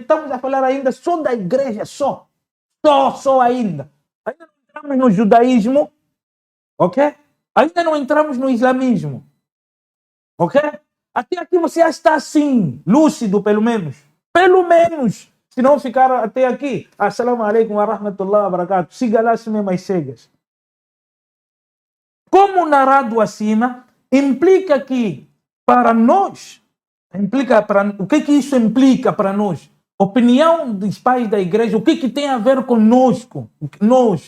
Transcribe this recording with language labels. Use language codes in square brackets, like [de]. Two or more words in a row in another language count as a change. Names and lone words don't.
[pt] Estamos a falar ainda só da igreja, só ainda. Ainda não entramos no judaísmo, ok? Ainda não entramos no islamismo, ok? Até aqui você já está assim, lúcido pelo menos. Pelo menos, se não ficar até aqui. [ar] السلام عليكم ورحمة الله وبركاته. [pt] Siga lá se mesmo as cegas. Como narrado acima, implica que para nós, o que isso implica para nós? Opinião dos pais da igreja, o que tem a ver conosco? Nós.